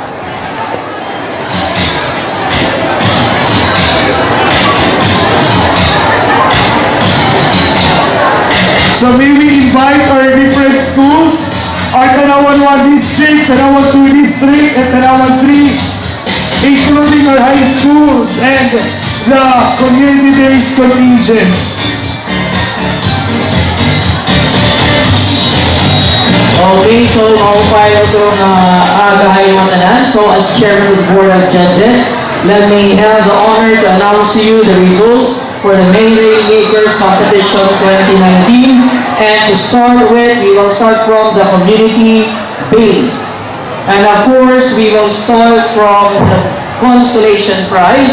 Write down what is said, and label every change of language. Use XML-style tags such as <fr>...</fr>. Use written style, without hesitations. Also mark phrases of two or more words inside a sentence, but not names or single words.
<en>So may we invite our different schools, our Tanauan 1 District, Tanauan 2 District, and Tanauan 3, including our high schools and the community-based contingents.</en> <war>Okay, so maupay itong agahay mga tanan.</war> <en>So as Chairman of the Board of Judges, let me have the honor to announce to you the result for the May Makers Competition 2019. And to start with, we will start from the community base. And of course, we will start from the consolation prize.</en>